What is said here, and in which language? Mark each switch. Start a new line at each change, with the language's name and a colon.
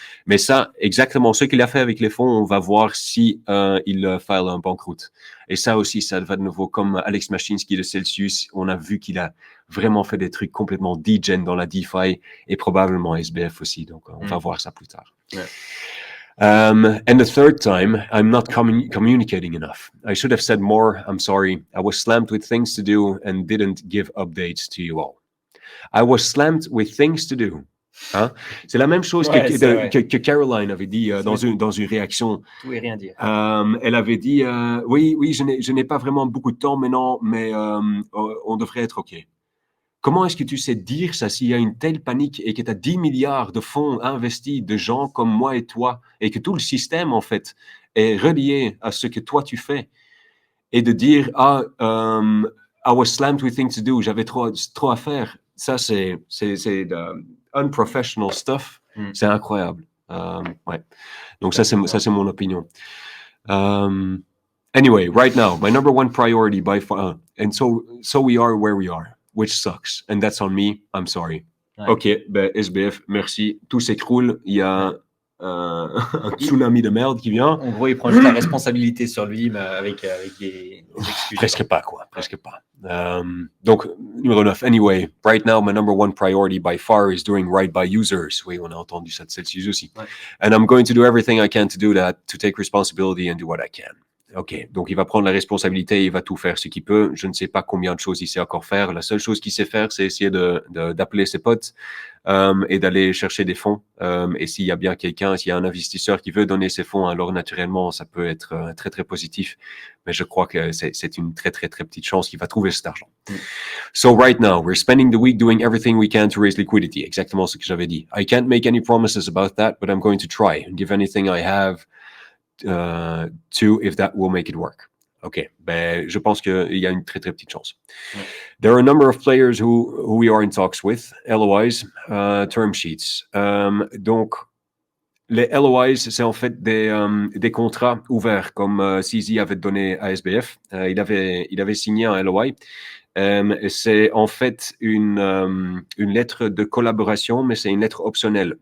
French: Mais ça, exactement ce qu'il a fait avec les fonds, on va voir si il file un banqueroute. Et ça aussi, ça va de nouveau comme Alex Mashinsky de Celsius. On a vu qu'il a vraiment fait des trucs complètement degen dans la DeFi et probablement SBF aussi. Donc, on va voir ça plus tard. Ouais.
English: And the third time, I'm not communicating enough. I should have said more. I'm sorry. I was slammed with things to do and didn't give updates to you all. I was slammed with things to do.
French: Hein? C'est la même chose que Caroline avait dit dans une réaction. Tout et rien dire. Elle avait dit oui, je n'ai pas vraiment beaucoup de temps maintenant, mais on devrait être OK. Comment est-ce que tu sais dire ça s'il y a une telle panique et que tu as 10 milliards de fonds investis de gens comme moi et toi et que tout le système, en fait, est relié à ce que toi tu fais et de dire
English: I was slammed with things to do,
French: j'avais trop à faire. Ça, c'est
English: unprofessional stuff.
French: C'est incroyable. Ouais. Donc, ça, c'est mon opinion.
English: Anyway, right now, my number one priority by far, and so we are where we are. Which sucks. And that's on me. I'm sorry.
French: Ouais. OK, ben SBF, merci. Tout s'écroule. Il y a un tsunami de merde qui vient. En gros, il prend juste la responsabilité sur lui, mais avec des excuses. Presque pas, quoi. Presque pas. Donc, numéro 9.
English: Anyway, right now, my number one priority by far is doing right by users.
French: Oui, on a entendu ça de Celsius aussi. Ouais.
English: And I'm going to do everything I can to do that, to take responsibility and do what I can.
French: OK, donc il va prendre la responsabilité, il va tout faire ce qu'il peut. Je ne sais pas combien de choses il sait encore faire. La seule chose qu'il sait faire, c'est essayer d'appeler ses potes et d'aller chercher des fonds. Et s'il y a bien quelqu'un, s'il y a un investisseur qui veut donner ses fonds, alors naturellement, ça peut être très, très positif. Mais je crois que c'est une très, très, très petite chance qu'il va trouver cet argent.
English: So right now, we're spending the week doing everything we can to raise liquidity.
French: Exactement ce que j'avais dit.
English: I can't make any promises about that, but I'm going to try and give anything I have to if that will make it work.
French: OK, ben, je pense qu'il y a une très, très petite chance. Ouais.
English: There are a number of players who we are in talks with, LOIs, term sheets.
French: Donc, les LOIs, c'est en fait des contrats ouverts, comme CZ avait donné à SBF. Il avait signé un LOI. C'est en fait une lettre de collaboration, mais c'est une lettre optionnelle.